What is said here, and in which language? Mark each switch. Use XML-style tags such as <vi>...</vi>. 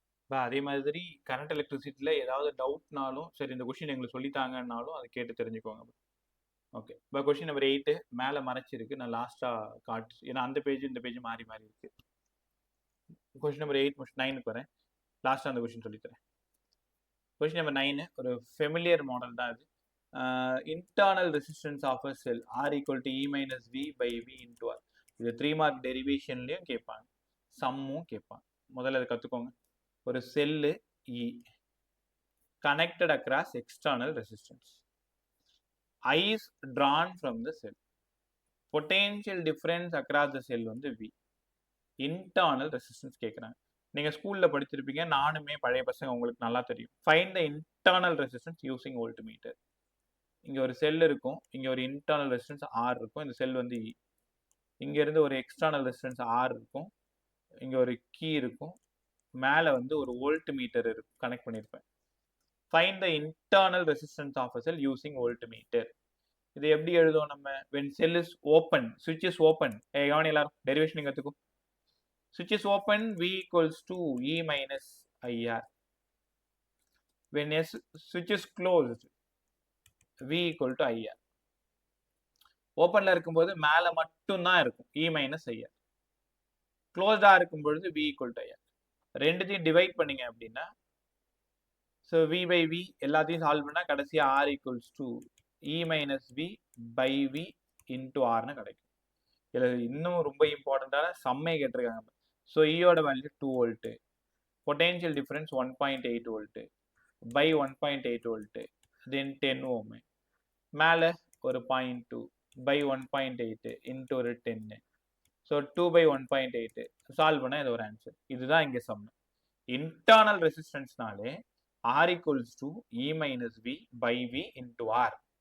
<ta>அதே மாதிரி கரண்ட் எலக்ட்ரிசிட்டியில் ஏதாவது டவுட்னாலும் சரி, இந்த கொஸ்டின் எங்களுக்கு சொல்லித்தாங்கன்னாலும் அதை கேட்டு தெரிஞ்சுக்கோங்க. ஓகே, இப்போ கொஸ்டின் நம்பர் 8 மேலே மறைச்சிருக்கு, நான் லாஸ்ட்டாக காட்டு, ஏன்னா அந்த பேஜ் இந்த பேஜ் மாறி மாறி இருக்கு. கொஸ்டின் நம்பர் 8 முடிச்சு 9க்கு வரேன், லாஸ்ட்டாக அந்த கொஸ்டின் சொல்லித்தரேன். கொஸ்டின் நம்பர் 9 ஒரு ஃபெமிலியர் மாடல் தான் இது.</ta> <en>Internal resistance of a cell R equal to E minus V by V into R.</en> <ta>இது 3 மார்க் டெரிவேஷன்லையும் கேட்பாங்க, சம்மும் கேட்பாங்க. முதல்ல அதை கற்றுக்கோங்க.</ta> <en>ஒரு cell E connected across external resistance. I is drawn from the cell. Potential difference across the cell வந்து V. Internal resistance கேட்குறாங்க.</en> <ta>நீங்கள் ஸ்கூலில் படிச்சிருப்பீங்க, நானுமே பழைய பசங்க, உங்களுக்கு நல்லா தெரியும்.</ta> <en>Find the internal resistance using voltmeter.</en> <ta>இங்கே ஒரு செல் இருக்கும், இங்கே ஒரு இன்டர்னல் ரெசிஸ்டன்ஸ் R இருக்கும், இந்த செல் வந்து E. இங்கேருந்து ஒரு எக்ஸ்டர்னல் ரெசிஸ்டன்ஸ் R இருக்கும், இங்கே ஒரு கீ இருக்கும், மேலே வந்து ஒரு வோல்ட் மீட்டர் கனெக்ட் பண்ணியிருப்பேன்.</ta> <en>Find the internal resistance of a cell using voltmeter.</en> <ta>இது எப்படி எழுதுவோம் நம்ம?</ta> <en>When sell is open, சுவிட்ச் is open.</en> <ta>கவனி எல்லாரும், டெரிவேஷன் கற்றுக்கும்.</ta> <en>சுவிட்ச் is open, V equals to E minus IR. When switch is closed, V equal to IR.</en> <ta>ஓப்பன்ல இருக்கும்போது மேலே மட்டும்தான் இருக்கும், E minus IR. க்ளோஸ்டா இருக்கும் பொழுது</ta> <en>V equal to IR.</en> <ta>ரெண்டுத்தையும் டிவைட் பண்ணீங்க அப்படின்னா, ஸோ V by V எல்லாத்தையும் சால்வ் பண்ணால் கடைசியாக R equals to E minus V by V into Rன்னு கிடைக்கும். இதில் இன்னும் ரொம்ப இம்பார்ட்டண்ட்டான சம்மே கேட்டிருக்காங்க. So ஈயோட value 2 volt, potential difference 1.8 volt by 1.8 volt, தென் 10 ஓம், மேலே ஒரு 0.2 பை 1.8 இன்ட்டு ஒரு 10. ஸோ 2 by 1.8 சால்வ் பண்ணால் இது ஒரு ஆன்சர். இதுதான் இங்கே some.</ta> <en>Internal ரெசிஸ்டன்ஸ்னாலே R equals to E minus V by V into R.</en>